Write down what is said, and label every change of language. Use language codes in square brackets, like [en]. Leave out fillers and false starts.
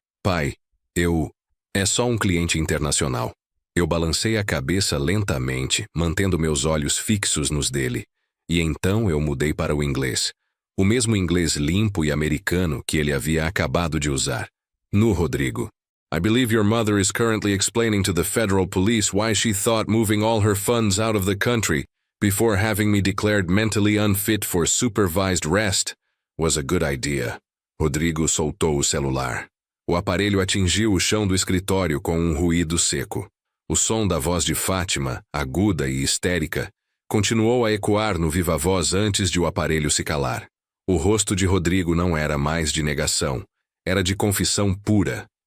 [pt] Pai, é só um cliente internacional. Eu balancei a cabeça lentamente, mantendo meus olhos fixos nos dele, E então eu mudei para o inglês. O mesmo inglês limpo e americano que ele havia acabado de usar. [en] No Rodrigo. I believe your mother is currently explaining to the federal police why she thought moving all her funds out of the country, before having me declared mentally unfit for supervised rest, was a good idea. [pt] Rodrigo soltou o celular. O aparelho atingiu o chão do escritório com um ruído seco. O som da voz de Fátima, aguda e histérica, continuou a ecoar no viva-voz antes de o aparelho se calar. O rosto de Rodrigo não era mais de negação, era de confissão pura.